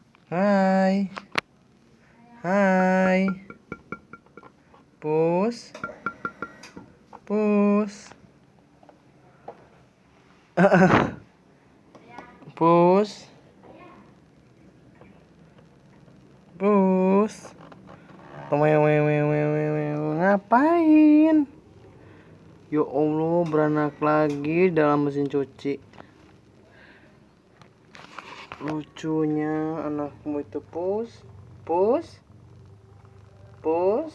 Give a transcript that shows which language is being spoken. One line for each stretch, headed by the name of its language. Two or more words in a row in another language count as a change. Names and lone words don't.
Indonesian: Hai. Hai. Pus. Pus. Pus. Pus. Ngapain? Ya Allah, beranak lagi dalam mesin cuci. Lucunya anakmu itu, Pus. Pus. Pus.